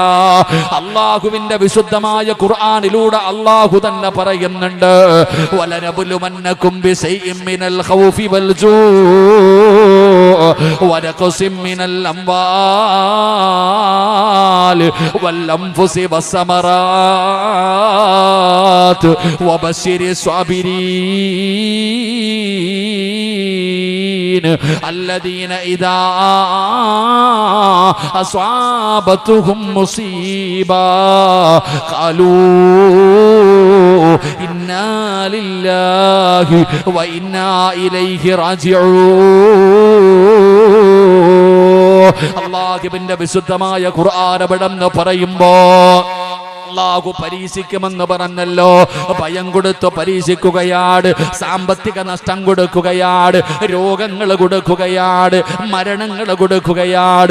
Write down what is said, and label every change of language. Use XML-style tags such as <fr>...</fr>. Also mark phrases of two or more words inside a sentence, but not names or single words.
<ml>അല്ലാഹുവിന്റെ വിശുദ്ധമായ ഖുർആനിലൂടെ അല്ലാഹു തന്നെ പറയുന്നുണ്ട്,</ml> <ar>ولنبلونكم بشيء من الخوف والجوع ونقص من الأموال والأنفس والثمرات وبشر الصابرين الذين إذا أصابتهم مصيبة قالوا إنا لله وإنا إليه راجعون.</ar> <ml>അല്ലാഹുവിന്റെ വിശുദ്ധമായ ഖുർആൻ അവിടെന്ന് പറയുമ്പോ അള്ളാഹു പരീക്ഷിക്കുമെന്ന് പറഞ്ഞല്ലോ. ഭയം കൊടുത്ത് പരീക്ഷിക്കുകയാണ്, സാമ്പത്തിക നഷ്ടം കൊടുക്കുകയാണ്, രോഗങ്ങൾ കൊടുക്കുകയാണ്, മരണങ്ങൾ കൊടുക്കുകയാണ്.</ml>